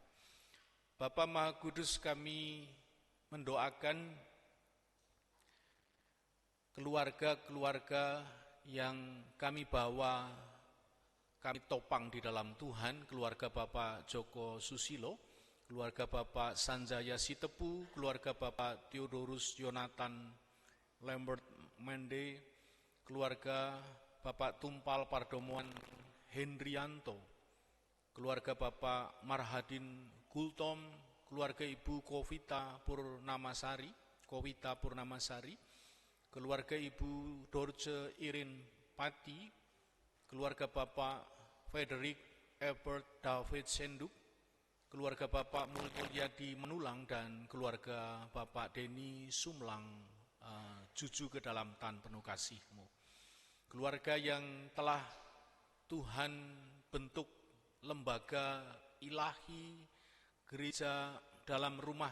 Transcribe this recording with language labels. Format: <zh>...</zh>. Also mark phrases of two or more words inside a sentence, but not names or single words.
<id>Bapa Maha Kudus, kami mendoakan keluarga-keluarga yang kami bawa, kami topang di dalam Tuhan, keluarga Bapak Joko Susilo, keluarga Bapak Sanjaya Sitepu, keluarga Bapak Theodorus Yonatan Lambert Mende, keluarga Bapak Tumpal Pardomuan Hendrianto, keluarga Bapak Marhadin Gultom, keluarga Ibu Kowita Purnamasari, keluarga Ibu Dorce Irin Pati, keluarga Bapak Frederick Ebert David Senduk, keluarga Bapak Mulyadi Menulang, dan keluarga Bapak Denny Sumlang, Juju ke dalam tan penuh kasih-Mu. Keluarga yang telah Tuhan bentuk lembaga ilahi, gereja dalam rumah</id>